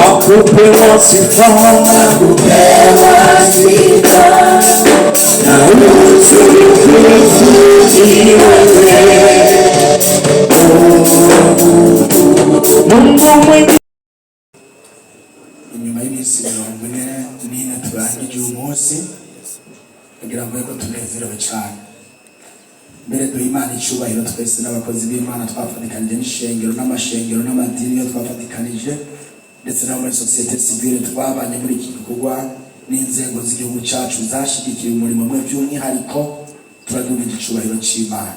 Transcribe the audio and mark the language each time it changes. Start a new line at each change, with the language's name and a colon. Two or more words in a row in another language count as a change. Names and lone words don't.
Swahili: upewa sifa, upewa sifa, na utukufu ni wewe Mungu mwingi.
Kinyarwanda: Inyuma y'iminsi 40 turangije uyu munsi kugira ngo yego tunezerewe cyane. Mbere duha Imana icyubahiro twese n'abakozi b'Imana twafatikanije n'ishengero n'amashengero n'amadini yo twafatikanije ndetse n'abo muri
French: societe civile
Kinyarwanda: twabanye muri iki gikorwa n'inzego z'igihugu cyacu zashigikiye umurimo mwe by'umwihariko turaduha icyubahiro cy'Imana.